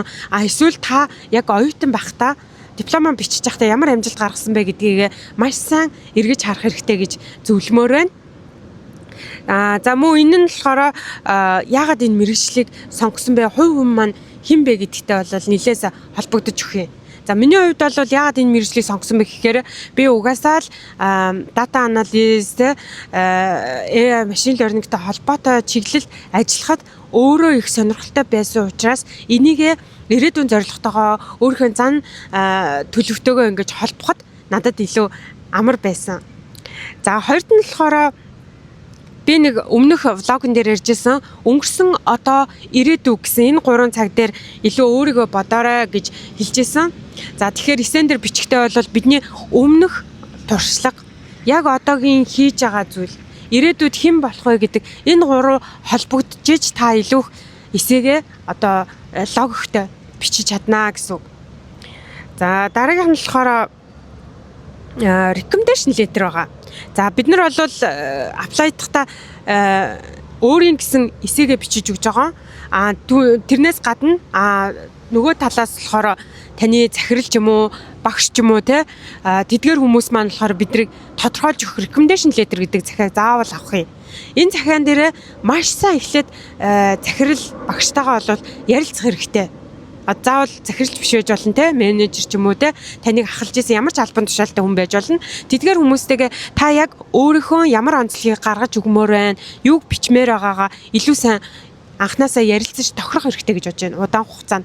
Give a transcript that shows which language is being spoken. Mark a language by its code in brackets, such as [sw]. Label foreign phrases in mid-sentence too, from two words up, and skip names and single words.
[mn] Эсвэл та яг оюутан байхдаа дипломоо бичиж байхдаа ямар амжилт гаргасан бэ гэдгийг маш сайн эргэж харах хэрэгтэй гэж зөвлөмөр байна. За мөн энэ нь болохоор яагаад энэ мэргэжлийг сонгосон бэ? Хувь хүн маань хэн бэ гэдэгтэй бол нэлээс холбогдож өгөх юм. За миний хувьд бол яагаад энэ мэргэжлийг сонгосон бэ гэхээр би угаасаа л [en] data analyst, AI machine learning- [mn] тэй холбоотой чиглэлд ажиллахад өөрөө их сонирхолтой байсан учраас энийг ирээдүйн зорилготойгоо өөрийнхөө зан төлөвтөөгөө ингэж холбоход надад илүү амар байсан. За хоёрт нь болохоор би нэг өмнөх влогон дээр ярьжсэн өнгөрсөн одоо ирээдүй гэсэн энэ 3 цаг дээр илүү өөрийгөө бодоорой гэж хэлжсэн. За тэгэхээр эсэн дээр бичгтээ бол бидний өмнөх туршлага яг одоогийн хийж байгаа зүйл ирээдүйд хэн болох вэ гэдэг энэ 3 холбогдож та илүү эсээгээ одоо логиктой бичиж чаднаа гэсэн үг. За дараагийнх нь болохоор [en] recommendation letter [mn] байгаа. За бид нар бол аплайдахта өөрийн гэсэн эсээгээ бичиж өгж байгаа. Тэрнээс гадна нөгөө талаас болохоор таны захирал ч юм уу, багш ч юм уу тэдгээр хүмүүс маань болохоор биднийг тодорхойлж өгөх [en] recommendation letter [mn] гэдэг захиаг заавал авах юм. Энэ захиан дээр маш сайн эхлээд захирал багштайгаа бол ярилцах хэрэгтэй. Заавал захиралч биш байж болно менежер ч юм уу таныг ахалж исэн ямар ч албан тушаалтай хүн байж болно. Тэдгээр хүмүүстэйгээ та яг өөрийнхөө ямар онцлогийг гаргаж өгмөр байна, юуг бичмээр байгаагаа илүү сайн анханасаа ярилцаж тохирох хэрэгтэй гэж бодож байна удаан хугацаанд.